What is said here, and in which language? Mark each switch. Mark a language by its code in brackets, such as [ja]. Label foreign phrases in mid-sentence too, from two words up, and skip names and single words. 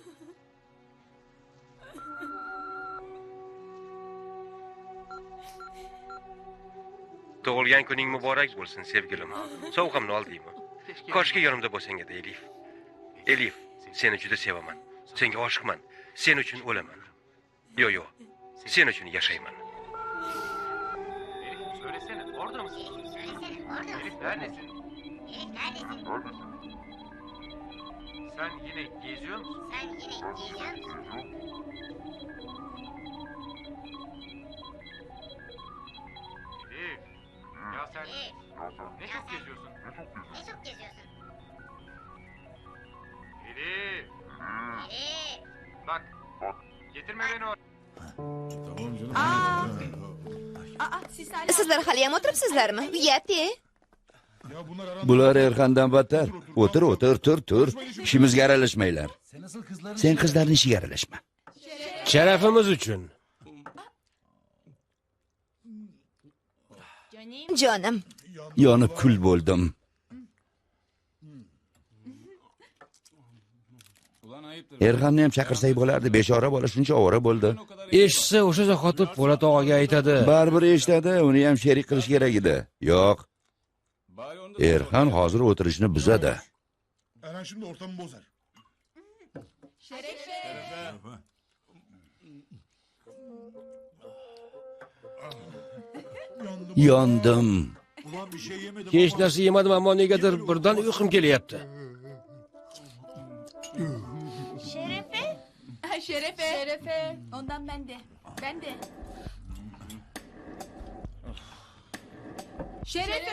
[uz] Tug'ilgan kuning muborak bo'lsin, sevgilim. Sovg'amni oldingmi? Koshki yonimda bo'lsang edi, Elif. Elif, seni juda sevaman. Senga oshiqman. Sen uchun o'laman. Yo'q. Sen uchun yashayman. [tr] Elif söylesene, orada mısın? Söylesene, orada Elif mısın? neredesin? Elif neredesin? Sen yine geziyor musun? Sen yine geziyor musun? Elif. Ya sen Elif, ne çok geziyorsun? ne çok geziyorsun? Elif. Elif. Bak. Getirme beni oraya. Tamam canım. Aa, siz hala... [uz] Sizlar haliyam o'tiribsizlarmi? Uyat-ye. [tr] Ya bunlar aramda. [uz] Bular Erxandan battar. O'tir, tur. İşimizga aralashmanglar. Sen qizlarning ishiga aralashma. Sharafimiz uchun. Jonim, Yonib kul bo'ldim. Erxanni ham chaqirsak bo'lardi. Bechora bola shuncha ovora bo'ldi. Eshitsa o'sha zahoti Po'lat og'aga aytadi. Baribir eshitadi, uni ham sherik qilish kerak edi. Yo'q, Erxan hozir o'tirishni buzadi. [tr] Erhan şimdi ortamı bozar. Şerefe. Yandım. [uz] Yondim. Hech narsa yemadim, ammo negadir birdan uyqum kelyapti. [tr] Şerefe. Şerefe. Şerefe. Ondan ben de. Ben de. Şerefe.